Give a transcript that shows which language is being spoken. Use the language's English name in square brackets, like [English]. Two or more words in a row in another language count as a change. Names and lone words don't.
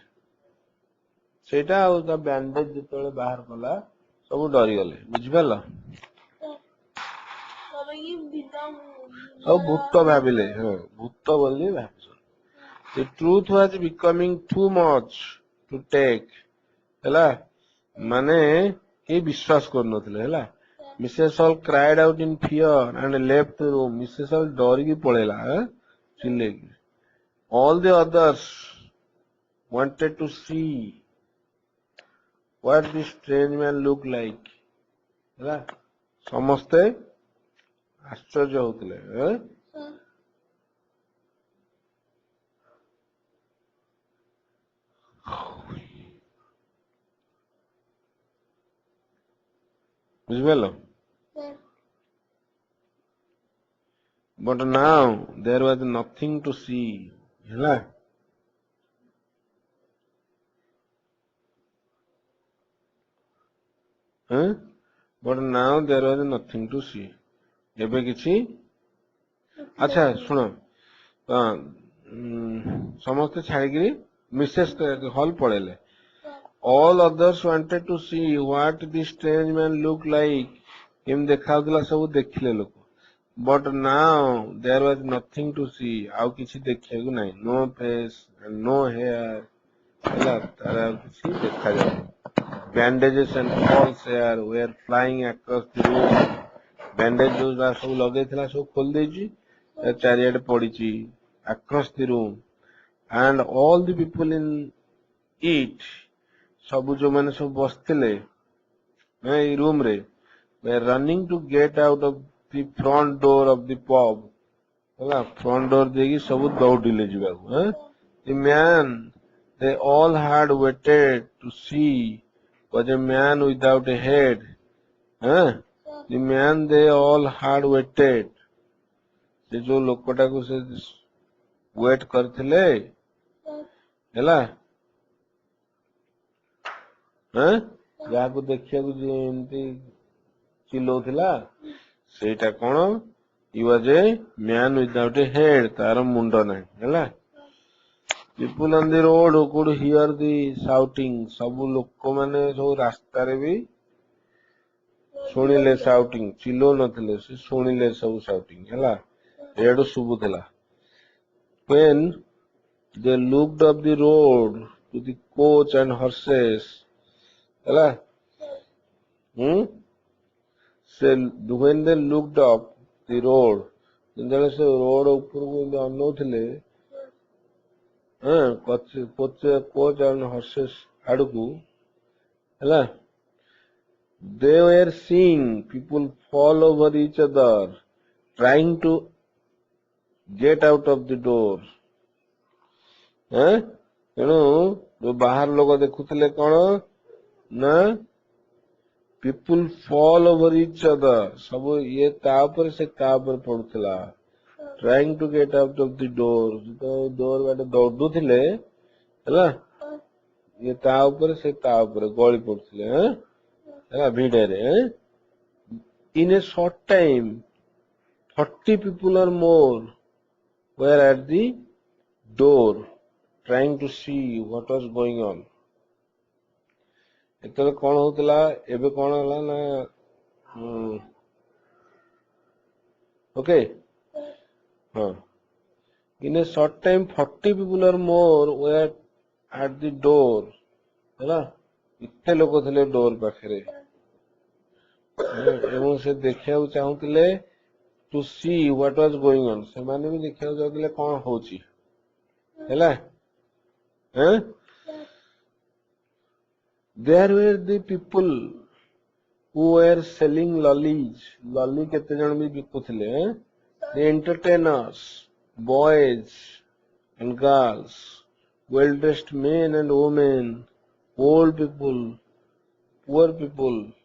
[Odia] ସେଇଟା ଆଉ ତା ବ୍ୟାଣ୍ଡେଜ ଯେତେବେଳେ ବାହାର କଲା ସବୁ ଡରିଗଲେ. ବୁଝିପାରିଲ? ସବୁ ଭୂତ ଭାବିଲେ. ଭୂତ ବୋଲି ଭାବିଛ. [English] The truth was becoming too much to take. [Odia] ହେଲା ମାନେ କେହି ବିଶ୍ୱାସ କରୁନଥିଲେ. ହେଲା Mrs. [English] Hall cried out in fear and left the room. [Odia] Mrs. Hall ଡରିକି ପଳେଇଲା ଚିଲେଇକି. [English] All the others wanted to see what this strange man looked like. [Odia] ହେଲା ସମସ୍ତେ ଆଶ୍ଚର୍ଯ୍ୟ ହଉଥିଲେ. ବୁଝିପାରିଲ? [English] But now there was nothing to see. ହେଲା But now there was nothing to see. [Odia] ଏବେ କିଛି ଆଚ୍ଛା ଶୁଣ ସମସ୍ତେ ଛାଡ଼ିକିରି ମିସେସ୍ ହଲ୍ ପଳେଇଲେ. [English] All others wanted to see what this strange man looked like. [Odia] କେମିତି ଦେଖାଯାଉଥିଲା ସବୁ ଦେଖିଲେ ଲୋକ. [English] But now there was nothing to see. [Odia] ଆଉ କିଛି ଦେଖିବାକୁ ନାହିଁ. [English] No face and no hair. [Odia] ହେଲା ତାର ଆଉ କିଛି ଦେଖାଯାଉନି. [English] Bandages and false hair were flying across the room. [Odia] Bandage ଯୋଉଟା ସବୁ ଲଗେଇଥିଲା ସବୁ ଖୋଲି ଦେଇଛି ଚାରିଆଡେ ପଡିଛି [English] across the room. And all the people in it [Odia] ସବୁ ଯୋଉମାନେ ସବୁ ବସିଥିଲେ ଏଇ ରୁମ ରେ [English] were running to get out of the front door of the pub. [Odia] ହେଲା [English] front door [Odia] ଦେଇକି ସବୁ ଦୌଡ଼ିଲେ ଯିବାକୁ. [English] The man they all had waited to see was a man without a head. The man they all had waited. [Odia] ସେ ଯୋଉ ଲୋକଟାକୁ ସେ ୱେଟ୍ କରିଥିଲେ ହେଲା ଯାହାକୁ ଦେଖିବାକୁ ଯେମିତି ଚିଲଉଥିଲା ସେଇଟା କଣ [English] he was a man without a head. [Odia] ତାର ମୁଣ୍ଡ ନାହିଁ. [English] ହେଲା people on the road who could hear the shouting. [Odia] ସବୁ ଲୋକମାନେ ସବୁ ରାସ୍ତାରେ ବି ଶୁଣିଲେ shouting. ଚିଲଉ ନଥିଲେ ସେ ଶୁଣିଲେ ସବୁ shouting. ହେଲା ଏଇଆଡୁ ଶୁଭୁଥିଲା. [English] When they looked up the road to the coach and horses. ହେଲା when they looked up the road [Odia] ଯେତେବେଳେ ସେ ରୋଡ ଉପରକୁ ଅନଉଥିଲେ [English] coach and horses [Odia] ଆଡକୁ ହେଲା [English] they were seeing people fall over each other trying to get out of the door. [Odia] ତେଣୁ ଯୋଉ ବାହାର ଲୋକ ଦେଖୁଥିଲେ କଣ ନା [English] people fall over each other. [Odia] ସବୁ ଇଏ ତା ଉପରେ ସେ ତା ଉପରେ ପଡୁଥିଲା. [English] trying to get out of the door. [Odia] ଡୋର ବାଟେ ଦୌଡୁଥିଲେ ହେଲା ଇଏ ତା ଉପରେ ସେ ତା ଉପରେ ଗଳି ପଡୁଥିଲେ ହେଲା ଭିଡରେ. [English] In a short time 40 people or more were at the door trying to see what was going on. [Odia] ଏତେବେଳେ କଣ ହଉଥିଲା ଏବେ କଣ ହେଲା ନା Okay. Huh. [English] In a short time 40 people or more were at the door. [Odia] ହେଲା ଏତେ ଲୋକ ଥିଲେ ଡୋର ପାଖରେ ଏବଂ ସେ ଦେଖିବାକୁ ଚାହୁଁଥିଲେ [English] to see what was going on [Odia] ସେମାନେ ବି ଦେଖିବାକୁ ଚାହୁଁଥିଲେ କଣ ହଉଛି ହେଲା [English] there were the people who were selling lollies lolly [Odia] କେତେ ଜଣ ବି ବିକୁଥିଲେ [English] the entertainers boys and girls well dressed men and women old people poor people